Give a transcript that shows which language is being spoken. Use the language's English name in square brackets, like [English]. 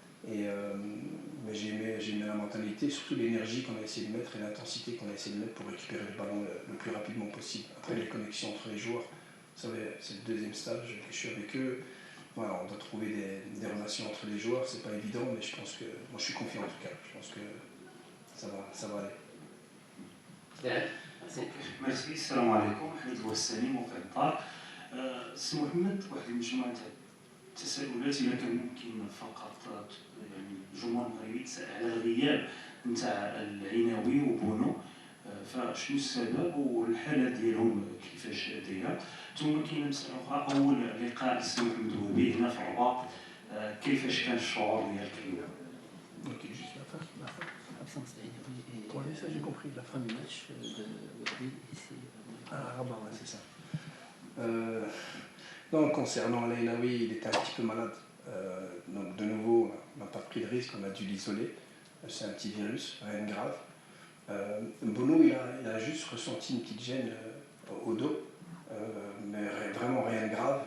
[French] Mais j'ai aimé la mentalité, surtout l'énergie qu'on a essayé de mettre et l'intensité qu'on a essayé de mettre pour récupérer le ballon le plus rapidement possible. Après, les connexions entre les joueurs, vous savez, c'est le deuxième stage que je suis avec eux. Voilà, on doit trouver des relations entre les joueurs, c'est pas évident, mais je pense que, moi je suis confiant en tout cas, je pense que ça va aller. [Arabic] Merci, السلام عليكم. حميد الوساني موقع الدار. سي محمد، واحد المجموعة تاع التساؤلات إلا كان ممكن فقط يعني الجمهور المغربي يتساءل على الغياب نتاع العيناوي وبونو، فشنو السبب والحالة ديالهم كيفاش دايرة؟ ثم كاينه مسألة أخرى، أول لقاء للسي محمد الوهبي هنا في الرباط، كيفاش كان الشعور ديالك اليوم؟ [French] Ok, juste la fin. Absence d'Aïnaoui et Oui, ça j'ai compris, la fin du match de Wahbi ici. Rabat, ouais, c'est ça. Non, concernant l'Aïnaoui, il était un petit peu malade. Donc de nouveau, on n'a pas pris de risque, on a dû l'isoler. C'est un petit virus, rien de grave. Bono, il a juste ressenti une petite gêne au dos, mais vraiment rien de grave.